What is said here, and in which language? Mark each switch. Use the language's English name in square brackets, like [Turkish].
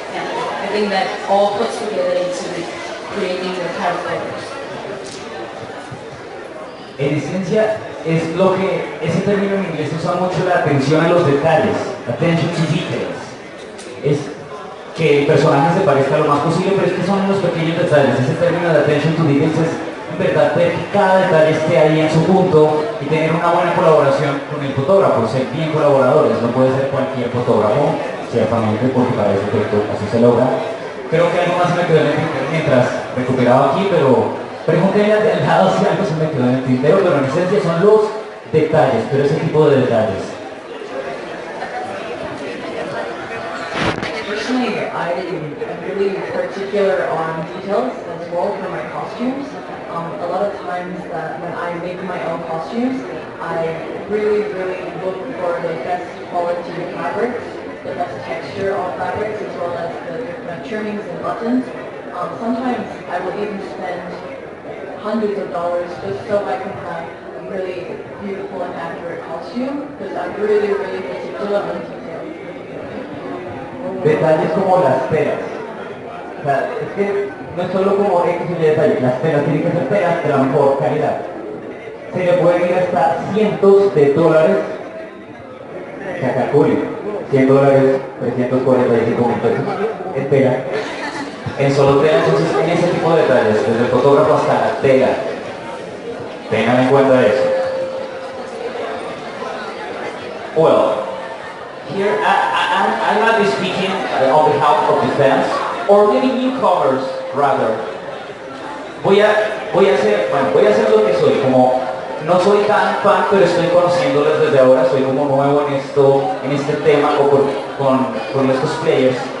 [English] And I think that all puts together into creating the characters. [Spanish] En esencia, es lo que ese término en inglés usa mucho, la atención a los detalles, [English] attention to details. [Spanish] Es que el personaje se parezca lo más posible, pero es que son los pequeños detalles. Ese término de [English] attention to details [Spanish] es en verdad ver que cada detalle esté ahí en su punto y tener una buena colaboración con el fotógrafo, ser bien colaboradores. No puede ser cualquier fotógrafo, ciertamente, porque para ese proyecto así se logra. Creo que algo más se me quedó en el tintero mientras recuperaba aquí, pero pregúntenle al lado si algo se me quedó en el tintero, pero en esencia son los detalles, pero ese tipo de detalles. [English] Personally, I'm really particular on details as well for my costumes. A lot of times that when I make my own costumes, I really look for the best quality fabrics, the best texture of fabrics, as well as the different trimmings and buttons. Sometimes I will even spend hundreds of dollars just so I can have a really beautiful and accurate costume, because I'm really particular on details. [Spanish] Detalles como las telas. O sea, es que no es solo como X y Y detalle, las telas tienen que ser telas de la mejor calidad. Se le pueden ir hasta cientos de dólares, que calcule, $100, 345.000 pesos en tela, en solo tela. Entonces, en ese tipo de detalles, desde el fotógrafo hasta la tela, tengan en cuenta eso. [English] Well, here I might be speaking on behalf of the fans, or maybe newcomers rather. [Spanish] Voy a hacer lo que soy, como no soy tan fan, pero estoy conociéndoles desde ahora, soy como nuevo en este tema o con los cosplayers.